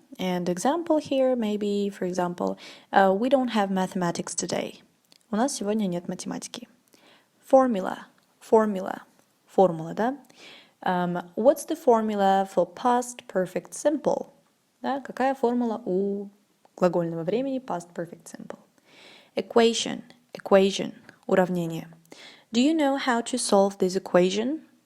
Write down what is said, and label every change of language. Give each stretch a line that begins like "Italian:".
English: And example here, maybe, for example, we don't have mathematics today.
Russian: У нас сегодня нет математики. Formula, формула, да?
English: What's the formula for past perfect simple?
Russian: Да, какая формула у глагольного времени past perfect simple?
English: Equation, уравнение. Do you know how to solve this equation?